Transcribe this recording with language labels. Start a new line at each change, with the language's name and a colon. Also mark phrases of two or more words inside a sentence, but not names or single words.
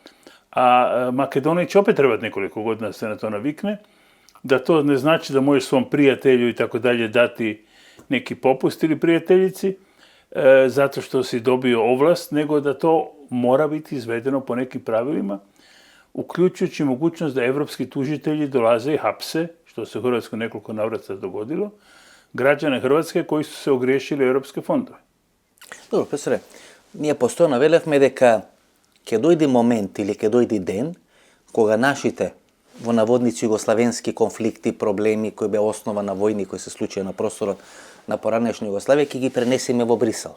Croatian: A Makedoniji će opet trebati nekoliko godina da se na to navikne, da to ne znači da možeš svom prijatelju i tako dalje dati neki popust ili prijateljici, zato što si dobio ovlast, nego da to mora biti izvedeno po nekim pravilima, uključujući mogućnost da evropski tužitelji dolaze i hapse, što se u Hrvatskoj nekoliko navrata dogodilo, građane Hrvatske koji su se ogriješili evropske fondove.
Macedonian: Добро, професоре, ние постојано велевме дека ќе дојде момент или ќе дојде ден кога нашите во наводници југославенски конфликти, проблеми кои беа основа на војни кои се случија на просторот на поранешна Југославија, ќе ги пренесеме во Брисел.